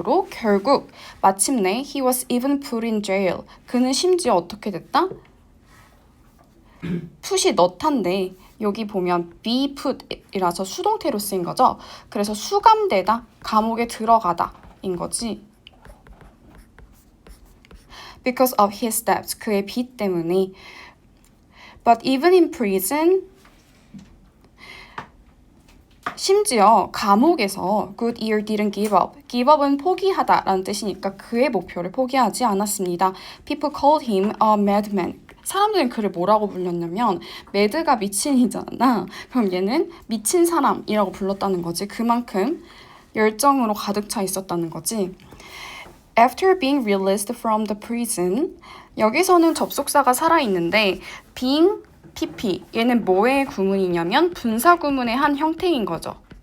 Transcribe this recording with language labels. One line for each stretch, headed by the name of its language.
Korean: 결국, 마침내
English: he was even put in jail.
Korean: 그는 심지어 어떻게 됐다? put이 넣다인데 여기 보면 be put이라서 수동태로 쓰인 거죠. 그래서 수감되다, 감옥에 들어가다 인 거지.
English: Because of his debts,
Korean: 그의 빚 때문에.
English: But even in prison,
Korean: 심지어 감옥에서
English: Goodyear didn't give up.
Korean: give up은 포기하다 라는 뜻이니까 그의 목표를 포기하지 않았습니다.
English: People called him a madman.
Korean: 사람들은 그를 뭐라고 불렀냐면 매드가 미친이잖아. 그럼 얘는 미친 사람이라고 불렀다는 거지. 그만큼 열정으로 가득 차 있었다는 거지.
English: After being released from the prison,
Korean: 여기서는 접속사가 살아있는데 being PP, 얘는 뭐의 구문이냐면 분사구문의 한 형태인 거죠.